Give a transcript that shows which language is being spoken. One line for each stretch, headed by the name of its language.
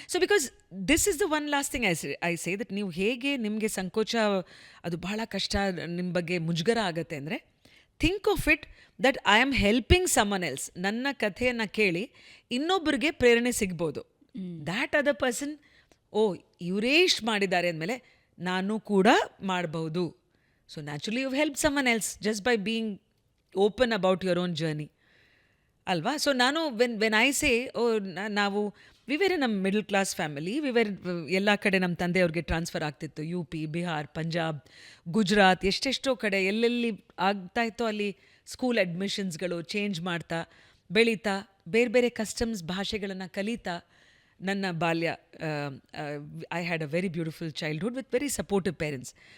English: so because this is the one last thing I say that
Kannada: ನೀವು ಹೇಗೆ ನಿಮಗೆ ಸಂಕೋಚ, ಅದು ಬಹಳ ಕಷ್ಟ, ನಿಮ್ಮ ಬಗ್ಗೆ ಮುಜುಗರ ಆಗುತ್ತೆ ಅಂದರೆ,
English: Think of it that I am helping someone else.
Kannada: ನನ್ನ ಕಥೆಯನ್ನು ಕೇಳಿ ಇನ್ನೊಬ್ಬರಿಗೆ ಪ್ರೇರಣೆ ಸಿಗ್ಬೋದು.
English: that other person,
Kannada: ಇವರೇ ಇಷ್ಟು ಮಾಡಿದ್ದಾರೆ ಅಂದಮೇಲೆ ನಾನು ಕೂಡ ಮಾಡಬಹುದು.
English: So naturally you've helped someone else just by being open about your own journey.
Kannada: ಅಲ್ವಾ? ಸೊ ನಾನು
English: when I say,
Kannada: ನಾವು ವಿ ವೇರ್ ನಮ್ಮ middle class family, V wear ಎಲ್ಲ ಕಡೆ ನಮ್ಮ ತಂದೆಯವ್ರಿಗೆ ಟ್ರಾನ್ಸ್ಫರ್ ಆಗ್ತಿತ್ತು. UP, ಬಿಹಾರ್, ಪಂಜಾಬ್, ಗುಜರಾತ್, ಎಷ್ಟೆಷ್ಟೋ ಕಡೆ ಎಲ್ಲೆಲ್ಲಿ ಆಗ್ತಾಯಿತ್ತೋ ಅಲ್ಲಿ ಸ್ಕೂಲ್ ಅಡ್ಮಿಷನ್ಸ್ಗಳು ಚೇಂಜ್ ಮಾಡ್ತಾ ಬೆಳೀತಾ, ಬೇರೆ ಬೇರೆ ಕಸ್ಟಮ್ಸ್ ಭಾಷೆಗಳನ್ನು ಕಲಿತಾ ನನ್ನ ಬಾಲ್ಯ,
English: I had a very beautiful childhood with very supportive parents.